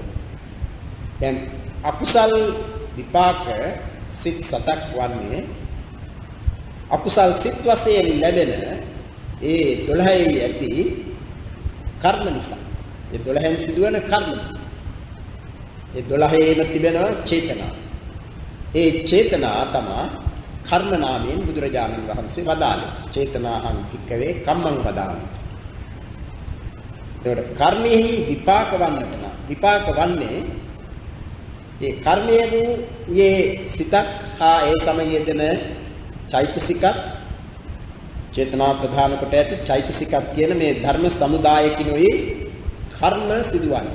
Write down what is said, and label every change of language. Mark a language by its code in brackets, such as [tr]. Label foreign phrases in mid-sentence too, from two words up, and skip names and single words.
[si] දැන් අකුසල් විපාක සිත් 7ක් වන්නේ අකුසල් සිත් වශයෙන් ලැබෙන ඒ 12යි ඇති කර්ම නිසා. ඒ 12න් සිදුවන කර්ම නිසා. ඒ 12ේම තිබෙනවා චේතනා. ඒ චේතනා තමයි කර්ම නාමයෙන් බුදුරජාණන් වහන්සේ වදාළේ. [pi] චේතනාහං භික්ඛවේ කම්මං වදාමි. [si] ඒකට කර්මෙහි විපාක වන්නට නම් විපාක වන්නේ ඒ කර්මයේ වූ යේ සිතක් හා ඒ සමයේදෙන චෛතසිකක් චේතනා ප්‍රධාන කොට ඇති චෛතසිකක් කියන මේ ධර්ම සමුදායකිනුයි කර්ම සිදුවන්නේ.